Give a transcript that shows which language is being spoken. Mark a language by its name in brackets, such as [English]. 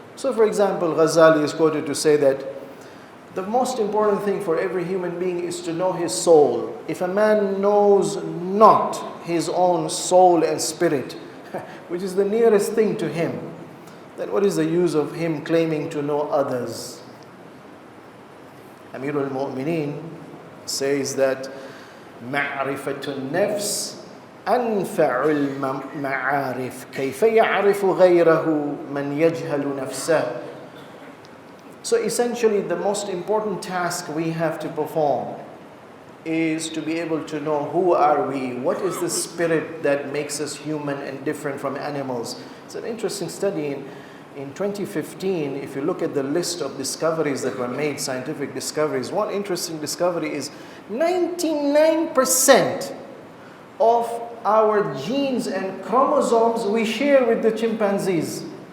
[English] So for example, Ghazali is quoted to say that the most important thing for every human being is to know his soul. If a man knows not his own soul and spirit, which is the nearest thing to him, then what is the use of him claiming to know others? Amir al-Mu'mineen says that [Arabic] معرفة النفس أنفع المعارف كيف يعرف غيره من يجهل نفسه. [English] So essentially the most important task we have to perform is to be able to know who are we, what is the spirit that makes us human and different from animals. It's an interesting study. In 2015, if you look at the list of discoveries that were made, scientific discoveries, one interesting discovery is 99% of our genes and chromosomes we share with the chimpanzees.